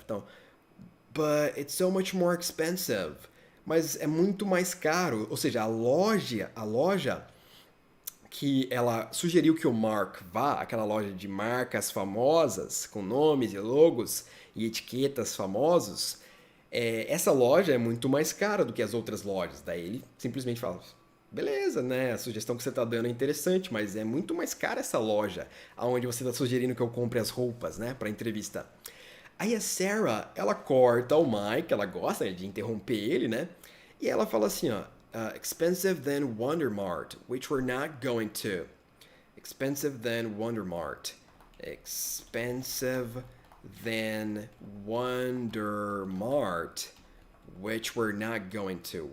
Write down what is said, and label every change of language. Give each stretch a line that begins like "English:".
English: Então, but it's so much more expensive.
Portuguese: Mas é muito mais caro. Ou seja, a loja que ela sugeriu que o Mark vá, aquela loja de marcas famosas, com nomes e logos e etiquetas famosos, essa loja é muito mais cara do que as outras lojas. Daí ele simplesmente fala, beleza, né? A sugestão que você está dando é interessante, mas é muito mais cara essa loja, aonde você está sugerindo que eu compre as roupas, né? Para entrevista. Aí a Sarah, ela corta o Mike, ela gosta de interromper ele, né? E ela fala assim, ó,
English: expensive than Wondermart, which we're not going to. Expensive than Wondermart. Expensive than Wondermart, which we're not going to.